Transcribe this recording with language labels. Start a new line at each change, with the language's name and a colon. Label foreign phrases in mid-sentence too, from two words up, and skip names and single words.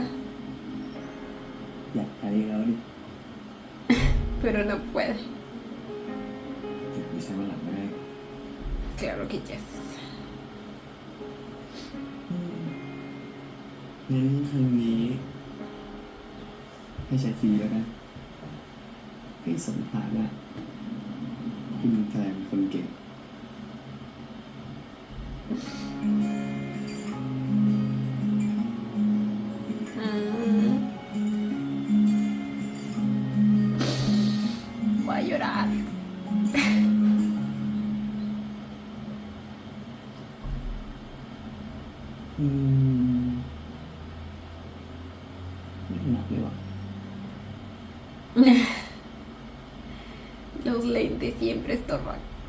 Thai: อยากไปแล้วดิ
Spanish: Pero no puede.
Thai: เก็บไว้ใช้วันหลังก็ได้
Spanish: Claro que yes.
Thai: งั้นครั้งนี้ให้ใช้ฟรีแล้วกันให้สมฐานะคุณแฟนคนเก่ง
Spanish: Voy a llorar.
Thai: ไม่ถนัดเลยว่ะ
Spanish: Los lentes siempre estorban.